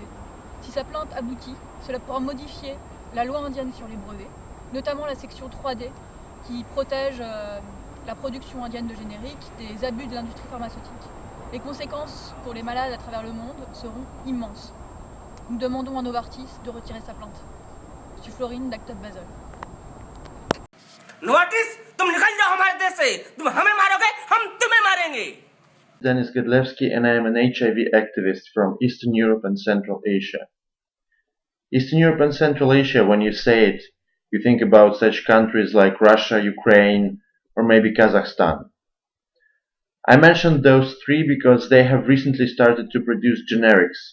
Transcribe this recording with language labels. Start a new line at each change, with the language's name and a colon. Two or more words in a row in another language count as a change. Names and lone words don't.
French: Si sa plainte aboutit, cela pourra modifier la loi indienne sur les brevets, notamment la section 3D qui protège la production indienne de génériques des abus de l'industrie pharmaceutique. Les conséquences pour les malades à travers le monde seront immenses. Nous demandons à Novartis de retirer sa plainte. Je suis Florine d'ActupBasel. Novartis,
Hindi: तुम निकल जाओ हमारे देश से, तुम हमें मारोगे, हम तुम्हें मारेंगे.
English: Denis Godlewski and I am an HIV activist from Eastern Europe and Central Asia. Eastern Europe and Central Asia, when you say it, you think about such countries like Russia, Ukraine, or maybe Kazakhstan. I mentioned those three because they have recently started to produce generics.